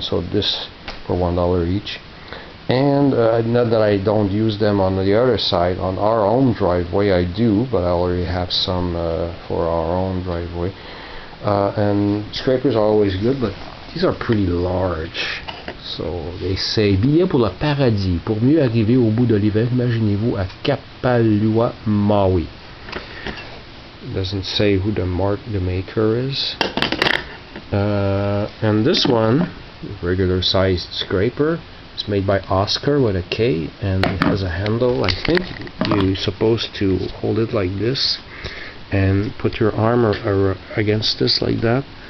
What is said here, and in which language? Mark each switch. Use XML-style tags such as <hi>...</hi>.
<en>So this for $1 each. And not that I don't use them on the other side, on our own driveway. I do, but I already have some for our own driveway. And scrapers are always good, but these are pretty large. So they say</en> <fr>billet pour le paradis. Pour mieux arriver au bout de l'hiver, imaginez-vous à Kapalua, Maui.</fr> <en>Doesn't say who the maker is. And this one, regular sized scraper, it's made by Oscar with a K, and it has a handle. I think you're supposed to hold it like this and put your arm against this like that.</en>